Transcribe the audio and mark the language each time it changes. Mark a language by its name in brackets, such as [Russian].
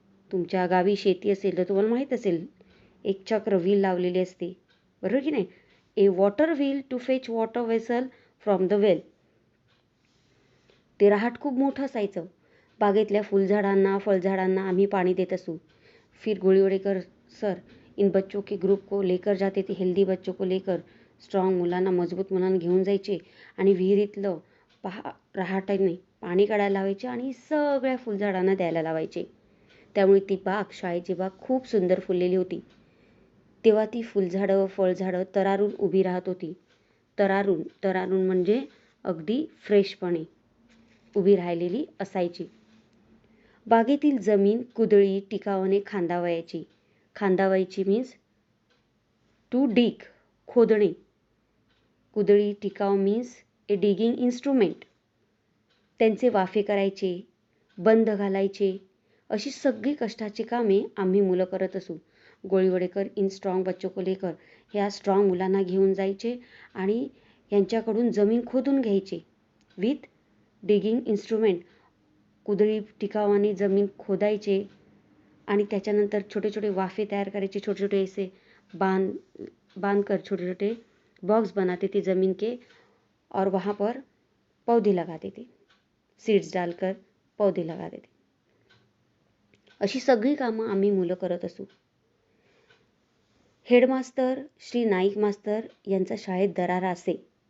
[Marathi] तुमच्या गावी शेती असेल तर तुम्हाला माहीत असेल, एक चक्र व्हील लावलेली असते, बरोबर की नाही? [English] A water wheel to fetch water vessel from the well. [Marathi] ते रहाट खूप मोठं असायचं. बागेतल्या फुलझाडांना फळझाडांना आम्ही पाणी देत असू. [Hindi] फिर गोळीवडेकर सर इन बच्चों के ग्रुप को लेकर जाते थे, हेल्दी बच्चों को लेकर. [Marathi] स्ट्रॉंग मुलांना, मजबूत मुलांना घेऊन जायचे आणि विहिरीतलं रहाटाने पाणी काढायला लावायचे आणि सगळ्या फुलझाडांना द्यायला लावायचे. त्यामुळे ती बाग, शाळेची बाग खूप सुंदर फुललेली होती. तेव्हा ती फुलझाडं फळझाडं तरारून उभी राहत होती. तरारून म्हणजे अगदी फ्रेशपणे उभी राहिलेली असायची. बागेतील जमीन कुदळी टिकावाने खांदावायची मीन्स टू डिग, खोदणे. कुदळी टिकाव मीन्स ए डिगिंग इन्स्ट्रुमेंट. त्यांचे वाफे करायचे, बंद घालायचे, अशी सगळी कष्टाची कामे आम्ही मुलं करत असू. गोळीवडेकर [Hindi] इन स्ट्रॉंग बच्चों को लेकर [Marathi] ह्या स्ट्रॉंग मुलांना घेऊन जायचे आणि यांच्याकडून जमीन खोदून घ्यायचे [English] With digging instrument. [Marathi] कुदळी टिकावाने जमीन खोदायचे आणि त्याच्यानंतर छोटे छोटे वाफे तयार करायचे. [Hindi] छोटे छोटे ऐसे बांधकर छोटे छोटे बॉक्स बनाते थे ज़मीन के और वहाँ पर पौधे लगाते थे, सीड्स डालकर पौधे लगाते थे. [Marathi] अशी सगळी कामं आम्ही मुलं करत असू. हेडमास्तर श्री नाईक मास्तर यांचा शाळेत दरारा असे.